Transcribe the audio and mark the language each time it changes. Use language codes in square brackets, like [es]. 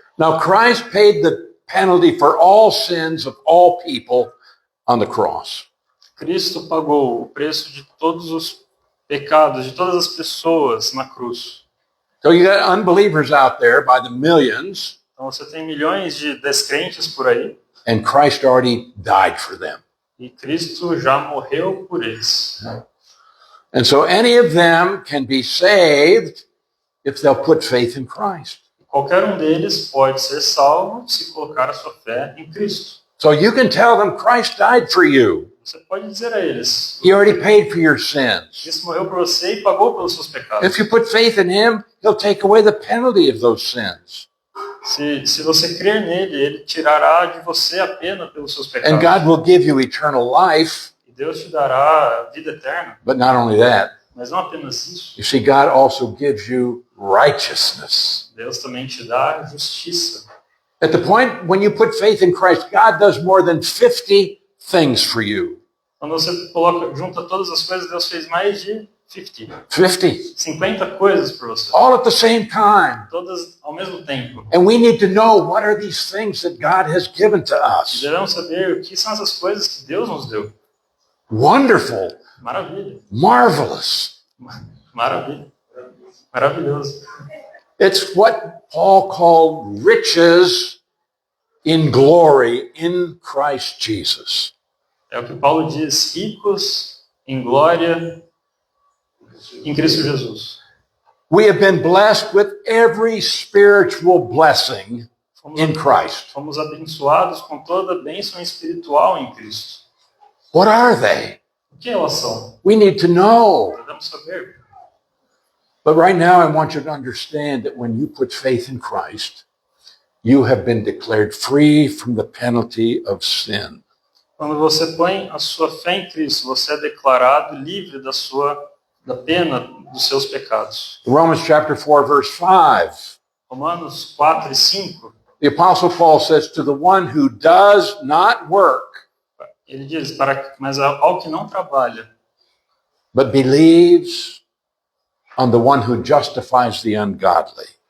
[en] Now, Christ paid the penalty for all sins of all people on the cross. [pt] Cristo pagou o preço de todos os pecados de todas as pessoas na cruz. [en] So you got unbelievers out there by the millions, [pt] Então você tem milhões de descrentes por aí [en] and Christ already died for them. [pt] e Cristo já morreu por eles. [en] And so any of them can be saved if they'll put faith in Christ. [pt] Qualquer um deles pode ser salvo se colocar a sua fé em Cristo. [en] So you can tell them Christ died for you. [pt] Você pode dizer a eles: [en] He already paid for your sins. [pt] Cristo morreu por você e pagou pelos seus pecados. [en] If you put faith in him, he'll take away the penalty of those sins. [pt] Se você crer nele, ele tirará de você a pena pelos seus [en] And [pt] pecados. [en] God will give you eternal life. [pt] E Deus te dará a vida eterna. [en] But not only that, [pt] Mas não apenas isso. [en] you see, God also gives you righteousness. [pt] Deus também te dá justiça. [en] At the point when you put faith in Christ, God does more than 50 things for you. [pt] Quando você junta todas as coisas, Deus fez mais de 50 coisas por você. [en] All at the same time. [pt] Todas ao mesmo tempo. [en] And we need to know what are these things that God has given to us. [pt] Devemos saber o que são essas coisas que Deus nos deu. [en] Wonderful, [pt] Maravilha. [en] marvelous. [pt] Maravilha. Maravilhoso. [en] It's what Paul called riches in glory in Christ Jesus. [pt] É o que Paulo diz, ricos em glória em Cristo Jesus. [en] We have been blessed with every spiritual blessing in Christ. [pt] Fomos abençoados com toda a bênção espiritual em Cristo. [en] What are they? [pt] O que elas são? [en] We need to know. [pt] Devemos saber. [en] But right now, I want you to understand that when you put faith in Christ, you have been declared free from the penalty of sin. [pt] Quando você põe a sua fé em Cristo, você é declarado livre da pena dos seus pecados. [en] Romans chapter 4, verse 5. [pt] Romanos 4 e 5, [en] The Apostle Paul says, to the one who does not work, [pt] ele diz, mas ao que não trabalha, [en] but believes on the one who justifies the ungodly.